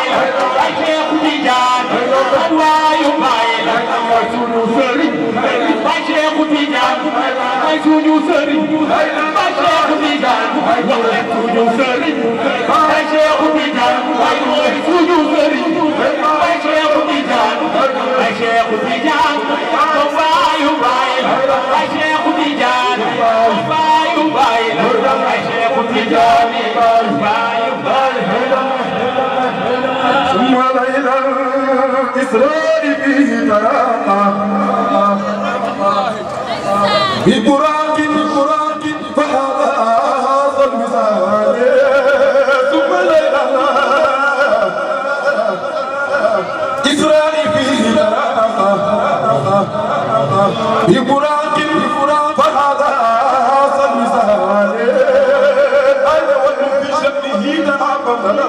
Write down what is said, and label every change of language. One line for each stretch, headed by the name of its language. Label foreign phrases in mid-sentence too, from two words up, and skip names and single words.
Wolof: bay Cheikh Tidiane baayu baay mooy sunu sëriñ bay Cheikh Tidiane mooy sunu sëriñ bay Cheikh Tidiane wax leen sunu sëriñ bay Cheikh Tidiane mooy sunu sëriñ bay Cheikh Tidiane bay Cheikh Tidiane baayu baay bay Cheikh Tidiane baayu baay bay Cheikh Tidiane baayu baay
Arabic: ثم ليلى الإسراء فيه تراقى ببراق فهذا الوصال ثم ليلى الإسراء فيه تراقى ببراق فهذا الوصال أين وفي شأنه تعاقب